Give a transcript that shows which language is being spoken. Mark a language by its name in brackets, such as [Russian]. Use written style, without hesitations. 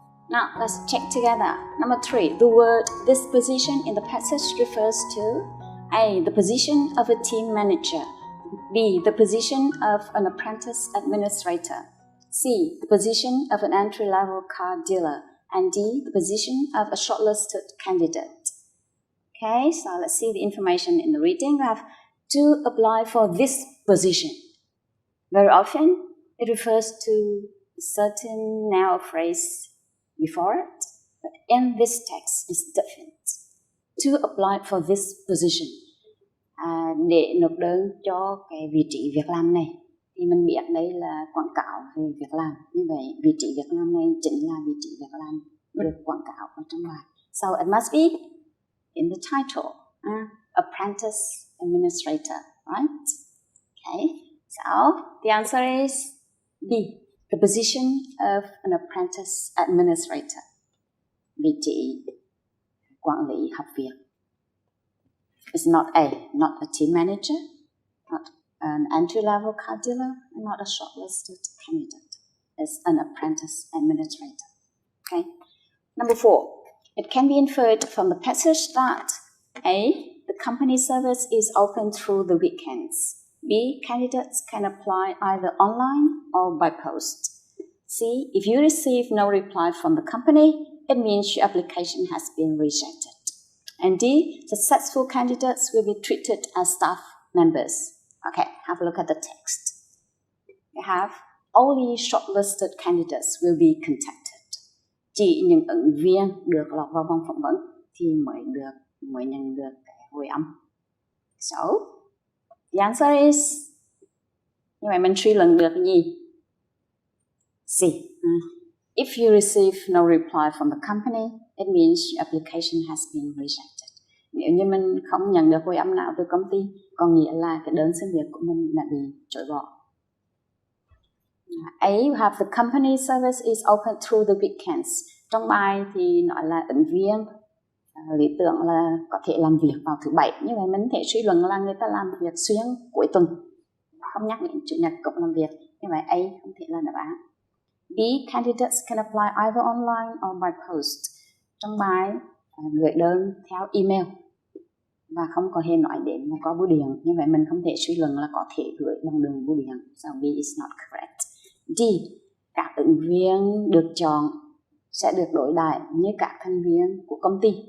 [English] Now let's check together. Number 3, the word disposition in the passage refers to A, the position of a team manager, B, the position of an apprentice administrator, C, the position of an entry-level car dealer, and D, the position of a shortlisted candidate. Okay, so let's see the information in the reading. We have to apply for this position. Very often, it refers to a certain noun or phrase before it, but in this text it's different. To apply for this position, [Vietnamese] để nộp đơn cho cái vị trí việc làm này, thì mình biết đây là quảng cáo về việc làm. Như vậy, vị trí việc làm này chính là vị trí việc làm được quảng cáo ở trong bài. [English] So it must be in the title, apprentice administrator, right? Okay, so the answer is B, the position of an apprentice administrator, [Vietnamese] vị trí quản lý học việc. [English] It's not A, not a team manager, not an entry-level car dealer, and not a shortlisted candidate. It's an apprentice administrator. Okay. Number 4, it can be inferred from the passage that A, the company service is open through the weekends. B, candidates can apply either online or by post. C, if you receive no reply from the company, it means your application has been rejected. And D, successful candidates will be treated as staff members. Okay, have a look at the text. We have only shortlisted candidates will be contacted. [Vietnamese] Chỉ những ứng viên được lọt vào vòng phỏng vấn thì mới nhận được cái hồi âm. [English] So, the answer is, [Vietnamese] như vậy mình suy luận được gì? [English] C. If you receive no reply from the company, it means your application has been rejected. [Vietnamese] Nếu như mình không nhận được hồi âm nào từ công ty, có nghĩa là cái đơn xin việc của mình đã bị chối bỏ. [English] A, you have the company service is open through the weekends. [Vietnamese] Trong bài thì nói là ứng viên lý tưởng là có thể làm việc vào thứ Bảy. Như vậy mình có thể suy luận là người ta làm việc xuyên cuối tuần, không nhắc đến Chủ nhật cũng làm việc. Như vậy A không thể là đáp án. [English] B, candidates can apply either online or by post. [Vietnamese] Trong bài gửi đơn theo email và không có hề nói đến là có bưu điện. Như vậy mình không thể suy luận là có thể gửi bằng đường bưu điện. [English] So B is not correct. [Vietnamese] D, các ứng viên được chọn sẽ được đối đãi như các thành viên của công ty.